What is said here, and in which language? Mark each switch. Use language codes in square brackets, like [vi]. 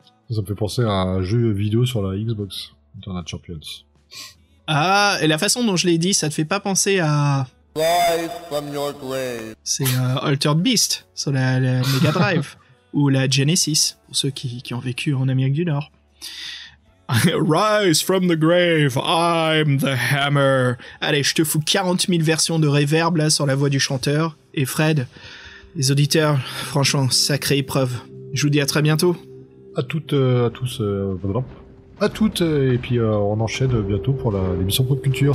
[fr] Ça me fait penser à un jeu vidéo sur la Xbox, Eternal Champions. Ah, et la façon dont je l'ai dit, ça te fait pas penser à... C'est Altered Beast sur la Mega Drive ou la Genesis, pour ceux qui ont vécu en Amérique du Nord. [en] Rise from the grave, I'm the hammer. [fr] Allez, je te fous 40 000 versions de reverb là sur la voix du chanteur. Et Fred, les auditeurs, franchement, sacrée épreuve. Je vous dis à très bientôt. À toutes, à tous, à toutes, et puis on enchaîne bientôt pour l'émission Pop Culture.